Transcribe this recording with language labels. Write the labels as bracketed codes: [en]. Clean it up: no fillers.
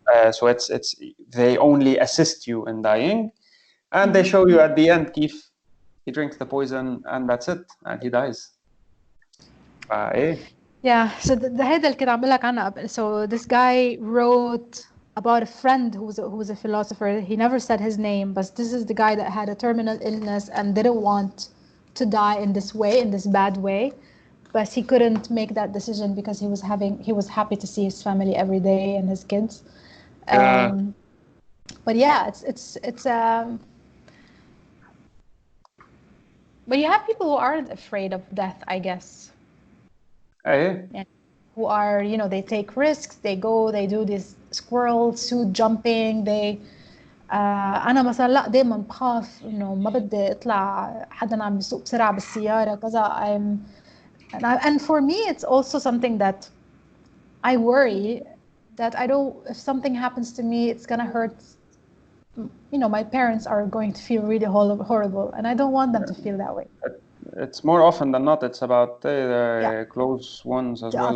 [en] So it's they only assist you in dying, and they show you at the end [ar] كيف [en] he drinks the poison and that's it, and he dies. So [ar] هذا اللي كنت عم بقول لك عنه. [en] So this guy wrote about a friend who was a philosopher. He never said his name, but this is the guy that had a terminal illness and didn't want to die in this way, in this bad way. But he couldn't make that decision because he was happy to see his family every day and his kids. But yeah, it's but you have people who aren't afraid of death, I guess. Yeah. Who are, you know, they take risks, they do this squirrel suit jumping. [ar] أنا مثلا لا دايما بخاف إنه ما بدي أطلع حدا عم بيسوق بسرعة بالسيارة كذا. [en] And for me it's also something that I worry that if something happens to me, it's gonna hurt. You know, my parents are going to feel really horrible, and I don't want them to feel that way. It's more often than not, it's about the close ones as well.